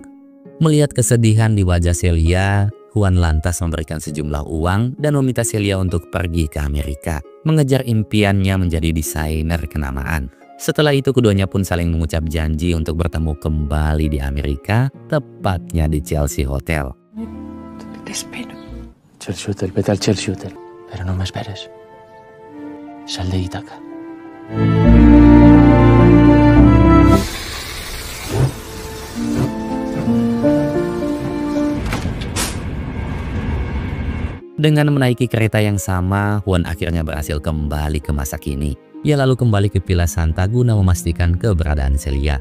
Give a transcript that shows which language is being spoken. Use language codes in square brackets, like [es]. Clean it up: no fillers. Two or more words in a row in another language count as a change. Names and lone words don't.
[id] Melihat kesedihan di wajah Celia, Juan lantas memberikan sejumlah uang dan meminta Celia untuk pergi ke Amerika, mengejar impiannya menjadi desainer kenamaan. Setelah itu keduanya pun saling mengucap janji untuk bertemu kembali di Amerika, tepatnya di Chelsea Hotel. [es] Te espero. Chelsea Hotel, vete al Chelsea Hotel. Pero no me esperes. Sal de Ítaca. [id] Dengan menaiki kereta yang sama, Juan akhirnya berhasil kembali ke masa kini. Ia lalu kembali ke Villa Santa guna memastikan keberadaan Celia.